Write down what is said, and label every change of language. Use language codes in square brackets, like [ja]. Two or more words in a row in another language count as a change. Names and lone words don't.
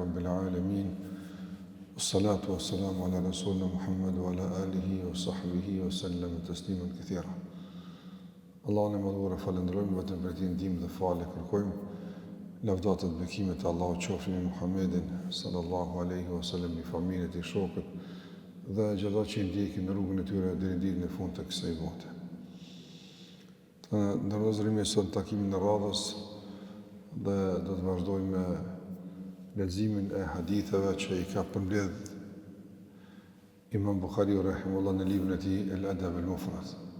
[ar] العالمين والصلاة والسلام على رسولنا محمد وعلى آله وصحبه وسلم تسليما كثيرا. [sq] Allahun e madhuar falenderojmë vetëm për këtë ndihmë dhe falë kërkojmë. Lavdata dhe bekimet e Allahut qofshin me Muhammedin [ar] صلى الله عليه وسلم, [sq] i familjes e tij, shokët dhe gjithë që i ndjekin në rrugën e tyre deri në ditën e fundit të kësaj bote. Të ndërlozërim sot takimin e radhës dhe do të vazhdojmë me leximin e haditheve që i ka përmbledh Imam Buhariu rahimahullah në librin e tij El Adab al Mufrad.